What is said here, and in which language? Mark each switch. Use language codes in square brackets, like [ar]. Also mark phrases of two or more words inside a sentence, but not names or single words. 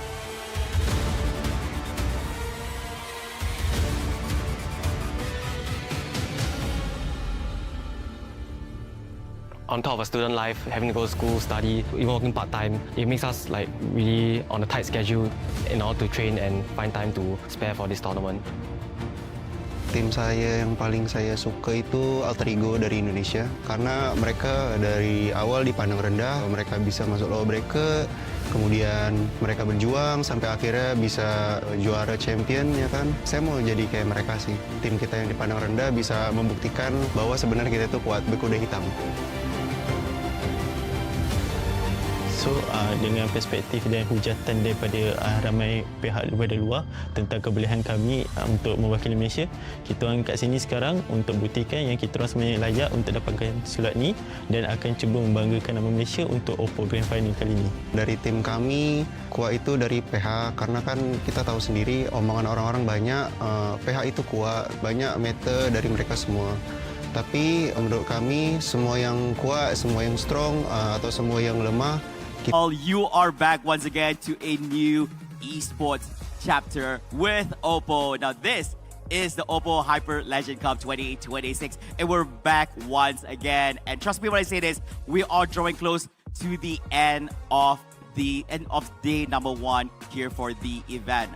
[en] On top of student life, having to go to school, study, even working part-time, it makes us like really on a tight schedule in order to train and find time to spare for this tournament. [id] Tim saya yang paling saya suka itu alter ego dari Indonesia, karena mereka dari awal dipandang rendah, mereka bisa masuk [en] low bracket, [id] kemudian mereka berjuang sampai akhirnya bisa juara champion, ya kan. Saya mau jadi kayak mereka sih, tim kita yang dipandang rendah bisa membuktikan bahwa sebenarnya kita itu kuat berkuda hitam. [ms] So dengan perspektif dan hujatan daripada ramai pihak daripada luar tentang kebolehan kami untuk mewakili Malaysia, kita orang kat sini sekarang untuk buktikan yang kita orang sebenarnya layak untuk dapatkan slot ni dan akan cuba membanggakan nama Malaysia untuk OPPO Grand Final kali ini. [id] Dari tim kami, kuat itu dari PH karena kan kita tahu sendiri omongan orang-orang banyak, PH itu kuat, banyak meter dari mereka semua. Tapi menurut kami semua yang kuat, semua yang strong atau semua yang lemah. [en] You are back once again to a new esports chapter with OPPO. Now this is the OPPO Hyperlegend Cup 2026 and we're back once again. And trust me when I say this, we are drawing close to the end of day number 1 here for the event.